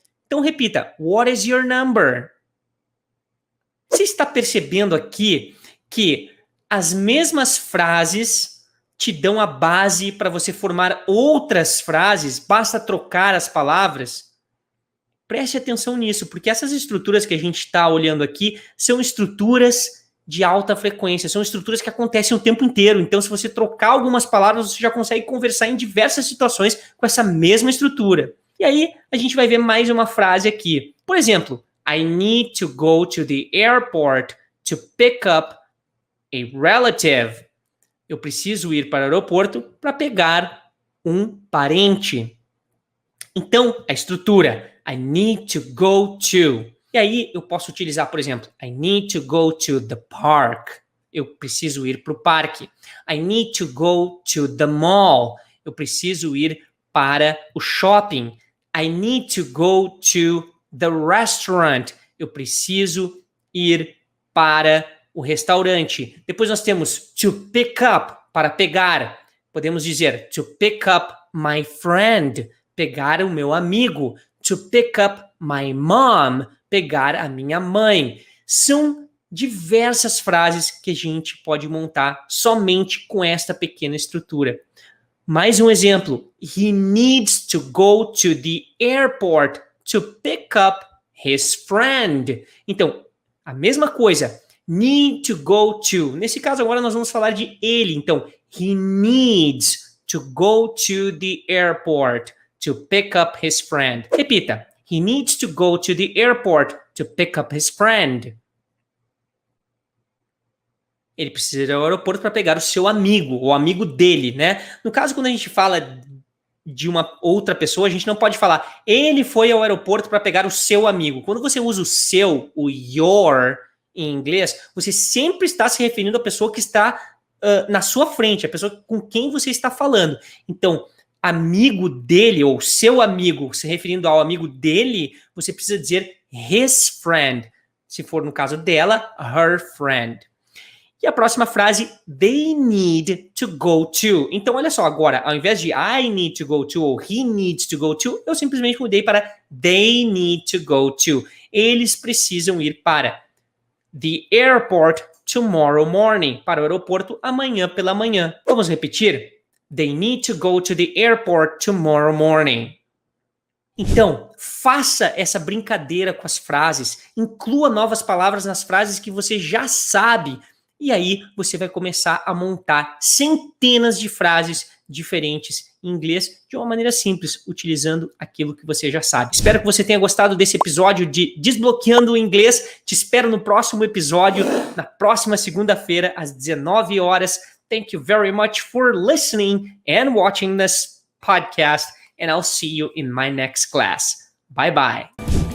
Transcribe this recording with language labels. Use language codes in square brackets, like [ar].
[pt] Então repita, [en] what is your number? [pt] Você está percebendo aqui que as mesmas frases te dão a base para você formar outras frases, basta trocar as palavras? Preste atenção nisso, porque essas estruturas que a gente está olhando aqui são estruturas de alta frequência, são estruturas que acontecem o tempo inteiro. Então, se você trocar algumas palavras, você já consegue conversar em diversas situações com essa mesma estrutura. E aí, a gente vai ver mais uma frase aqui. Por exemplo, [en] I need to go to the airport to pick up a relative. [pt] Eu preciso ir para o aeroporto para pegar um parente. Então, a estrutura, [en] I need to go to. [pt] E aí eu posso utilizar, por exemplo, [en] I need to go to the park. [pt] Eu preciso ir para o parque. [en] I need to go to the mall. [pt] Eu preciso ir para o shopping. [en] I need to go to the restaurant. [pt] Eu preciso ir para o restaurante. Depois nós temos [en] to pick up, [pt] para pegar. Podemos dizer [en] to pick up my friend, [pt] pegar o meu amigo. [en] To pick up my mom, [pt] pegar a minha mãe. São diversas frases que a gente pode montar somente com esta pequena estrutura. Mais um exemplo. [en] He needs to go to the airport to pick up his friend. [pt] Então, a mesma coisa. [en] Need to go to. [pt] Nesse caso, agora nós vamos falar de ele. [en] Então, he needs to go to the airport to pick up his friend. [pt] Repita. [en] He needs to go to the airport to pick up his friend. [pt] Ele precisa ir ao aeroporto para pegar o seu amigo, o amigo dele, né? No caso, quando a gente fala de uma outra pessoa, a gente não pode falar ele foi ao aeroporto para pegar o seu amigo. Quando você usa o seu, o your, em inglês, você sempre está se referindo à pessoa que está na sua frente, a pessoa com quem você está falando. Então, amigo dele, ou seu amigo, se referindo ao amigo dele, você precisa dizer [en] his friend. [pt] Se for no caso dela, [en] her friend. [pt] E a próxima frase, [en] they need to go to. [pt] Então, olha só, agora, ao invés de [en] I need to go to [pt] ou [en] he needs to go to, [pt] eu simplesmente mudei para [en] they need to go to. [pt] Eles precisam ir para [en] the airport tomorrow morning. [pt] Para o aeroporto amanhã pela manhã. Vamos repetir? [en] They need to go to the airport tomorrow morning. [pt] Então, faça essa brincadeira com as frases. Inclua novas palavras nas frases que você já sabe. E aí você vai começar a montar centenas de frases diferentes em inglês de uma maneira simples, utilizando aquilo que você já sabe. Espero que você tenha gostado desse episódio de Desbloqueando o Inglês. Te espero no próximo episódio, na próxima segunda-feira, às 19 horas. [en] Thank you very much for listening and watching this podcast, and I'll see you in my next class. Bye-bye.